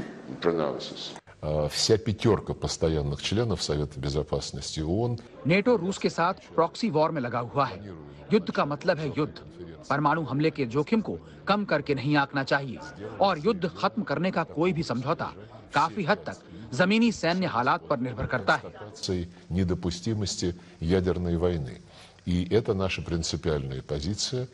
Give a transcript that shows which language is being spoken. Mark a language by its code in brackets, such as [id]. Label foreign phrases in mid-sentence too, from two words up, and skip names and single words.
[ru] Вся пятерка постоянных членов Совета Безопасности ООН [hi] नेटो रूस के साथ [en] proxy war [hi] में लगा हुआ है। युद्ध का मतलब है युद्ध। परमाणु हमले के जोखिम को कम करके नहीं आंकना चाहिए और युद्ध खत्म करने का कोई भी समझौता काफी हद तक जमीनी सैन्य हालात पर निर्भर करता है। [ru] недопустимости ядерной войны. И это наша принципиальная позиция.